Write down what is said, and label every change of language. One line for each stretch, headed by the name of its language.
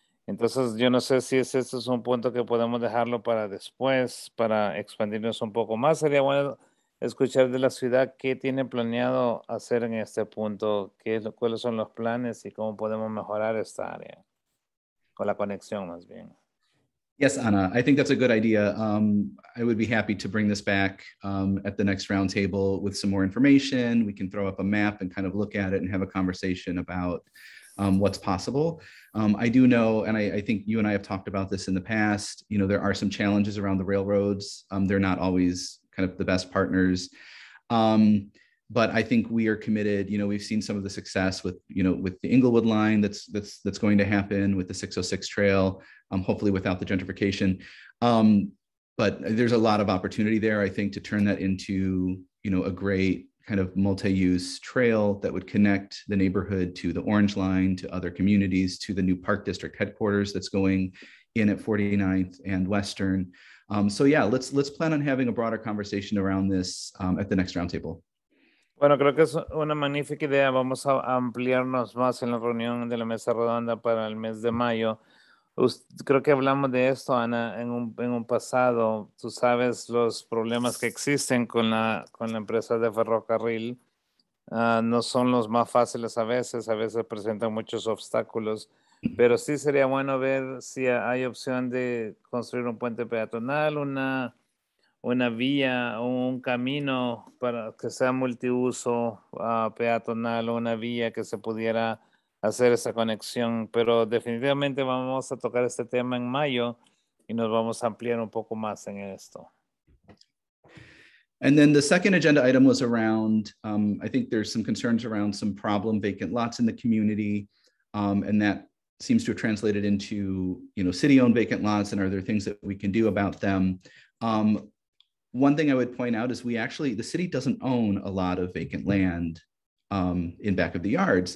Spanish: Entonces, yo no sé si este es un punto que podemos dejarlo para después, para expandirnos un poco más. Sería bueno escuchar de la ciudad qué tiene planeado hacer en este punto, cuáles son los planes y cómo podemos mejorar esta área, con la conexión más bien.
English: Yes, Ana, I think that's a good idea. I would be happy to bring this back at the next roundtable with some more information. We can throw up a map and kind of look at it and have a conversation about what's possible. I do know, and I think you and I have talked about this in the past, you know, there are some challenges around the railroads. They're not always kind of the best partners. But I think we are committed. You know, we've seen some of the success with the Inglewood line that's going to happen with the 606 trail, hopefully without the gentrification. But there's a lot of opportunity there, I think, to turn that into, you know, a great kind of multi-use trail that would connect the neighborhood to the Orange Line, to other communities, to the new Park District headquarters that's going in at 49th and Western. So yeah, let's plan on having a broader conversation around this at the next roundtable.
Spanish: Bueno, creo que es una magnífica idea. Vamos a ampliarnos más en la reunión de la mesa redonda para el mes de mayo. Creo que hablamos de esto, Ana, en un pasado. Tú sabes los problemas que existen con la empresa de ferrocarril no son los más fáciles a veces presentan muchos obstáculos, pero sí sería bueno ver si hay opción de construir un puente peatonal, una vía o un camino para que sea multiuso peatonal o una vía que se pudiera hacer esa conexión, pero definitivamente vamos a tocar este tema en mayo y nos vamos a ampliar un poco más en esto.
English: And then the second agenda item was around, I think there's some concerns around some problem vacant lots in the community. And that seems to have translated into, city-owned vacant lots, and are there things that we can do about them? One thing I would point out is the city doesn't own a lot of vacant land in back of the yards.